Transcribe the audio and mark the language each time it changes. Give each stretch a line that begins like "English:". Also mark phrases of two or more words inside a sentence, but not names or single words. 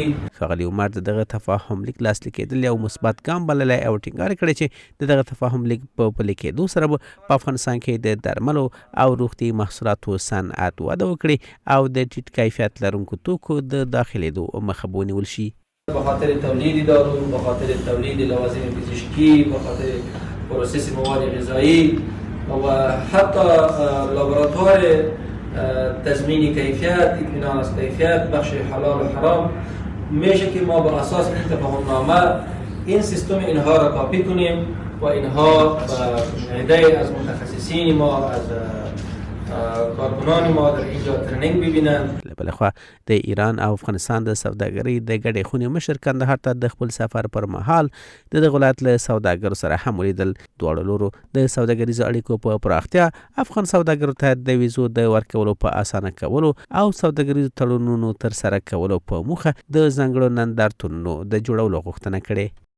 Pashto: ښاغلي عمر د دغه تفاهم لیک لاسلیک کېدل یو مثبت ګام بللی او ټینګار کړی چې د دغه تفاهم لیک په پلي کېدو سره به په افغانستان کې د درملو او روغتیایي محصولاتو صنعت وده وکړي او د ټیټ کیفیت لرونکو توکو د داخلېدو مخه به ونیول شي.
Persian: به خاطر تولید دارو، به خاطر تولید لوازم پزشکی، به خاطر پروسس مواد غذایی و حتی لابراتوار تضمین کیفیت، اطمینان از کیفیت، بخش حلال و حرام میشه که ما بر اساس این تفاهمنامه این سیستم اینها را کاپی کنیم و اینها عده از متخصصین ما، از کارکنان ما در اینجا ترنینگ ببینن.
Pashto: له بلې خوا د ایران او افغانستان د سوداګرۍ د ګډې خونې مشر کندهار ته د خپل سفر پر مهال د دغه ولایت له سوداګرو سره هم ولیدل. دواړو لورو د سوداګریزو اړیکو په پراختیا، افغان سوداګرو ته د ویزو د ورکولو په اسانه کولو او سوداګریزو تړونونو تر سره کولو په موخه د ځانګړو نندارتونونو د جوړولو غوښتنه کړې.